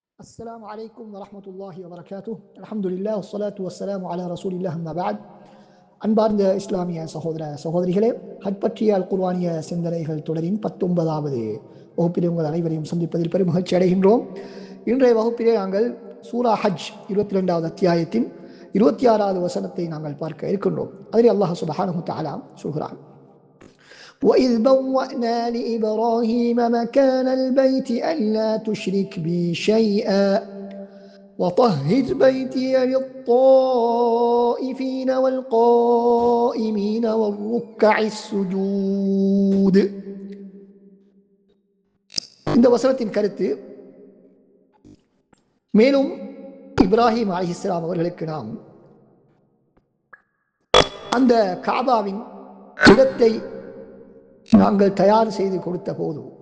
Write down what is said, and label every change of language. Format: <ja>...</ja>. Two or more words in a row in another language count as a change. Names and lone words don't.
<ar>السلام عليكم ورحمة الله وبركاته. الحمد لله والصلاة والسلام على رسول الله أما بعد.</ar> <ta>அன்பார்ந்த இஸ்லாமிய சகோதர சகோதரிகளே, ஹஜ் பற்றிய அல் குர்ஆனிய சிந்தனைகள் தொடரின் 19வது வகுப்பிலே உங்கள் அனைவரையும் சந்திப்பதில் பெரும் மகிழ்ச்சி அடைகின்றோம். இன்றைய வகுப்பிலே நாங்கள் சூரா ஹஜ் 22வது அத்தியாயத்தின் 26வது வசனத்தை நாங்கள் பார்க்க இருக்கின்றோம். அதில் அல்லாஹ்</ta> <ar>سبحانه وتعالى</ar> <ta>சொல்கிறான்:</ta> <ar>وَإِذْ بَوَّأْنَا لِإِبْرَاهِيمَ مَكَانَ الْبَيْتِ أَلَّا تُشْرِكْ بِي شَيْئًا وَطَهِّرْ بَيْتِيَ لِلطَّائِفِينَ وَالْقَائِمِينَ وَالرُّكَّعِ السُّجُودِ.</ar> <ta>இந்த வசனத்தின் கருத்து, மேலும் இப்ராஹிம் அலைஹிஸ்ஸலாம் அவர்களுக்கு நாம் அந்த காபாவின் இடத்தை நாங்கள் தயார் செய்து கொடுத்த போது</ta>